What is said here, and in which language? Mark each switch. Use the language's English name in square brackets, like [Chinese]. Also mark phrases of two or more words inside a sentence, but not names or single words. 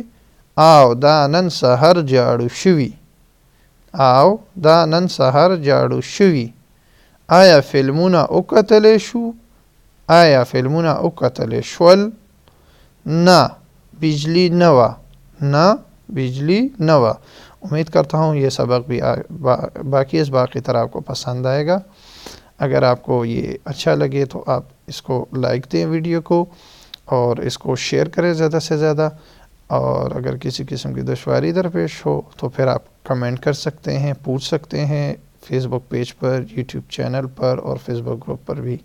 [Pashto] او دا نن سهار جاړو شوي. او دا نن سهار جاړو شوي. آیا فلمونه وکتلی شو؟ آیا فلمونه وکتلی شول؟ نه بجلی نه وه. نه بجلی نه وه. [Urdu] امید کرتا ہوں یہ سبق بھی باقی اس باقی طرح آپ کو پسند آئے گا. اگر آپ کو یہ اچھا لگے تو آپ اس کو لائک دیں ویڈیو کو اور اس کو شیئر کریں زیادہ سے زیادہ. اور اگر کسی قسم کی دشواری درپیش ہو تو پھر آپ کمنٹ کر سکتے ہیں, پوچھ سکتے ہیں فیس بک پیج پر, یوٹیوب چینل پر اور فیس بک گروپ پر بھی.